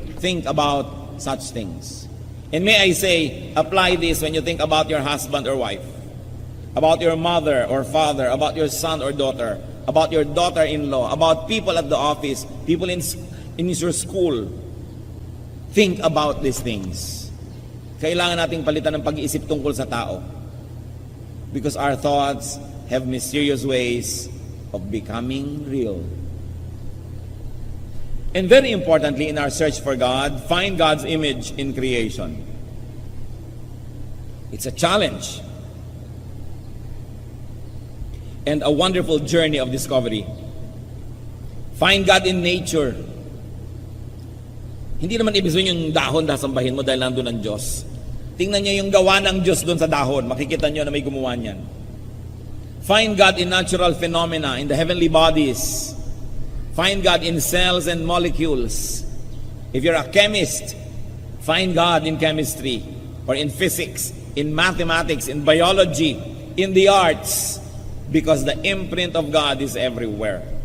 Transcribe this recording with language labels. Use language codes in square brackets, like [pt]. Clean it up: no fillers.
[en] Think about such things. And may I say, apply this when you think about your husband or wife, about your mother or father, about your son or daughter, about your daughter-in-law, about people at the office, people in your school. Think about these things. [tl] Kailangan nating palitan ng pag-iisip tungkol sa tao. [en] Because our thoughts have mysterious ways of becoming real. And very importantly, in our search for God, find God's image in creation. It's a challenge and a wonderful journey of discovery. Find God in nature. [tl] Hindi naman ibig sabihin yung dahon dasambahin mo dahil nandun ang Diyos. Tingnan niyo yung gawa ng Diyos doon sa dahon. Makikita niyo na may gumawa niyan. [en] Find God in natural phenomena, in the heavenly bodies. Find God in cells and molecules. If you're a chemist, find God in chemistry, or in physics, in mathematics, in biology, in the arts, because the imprint of God is everywhere.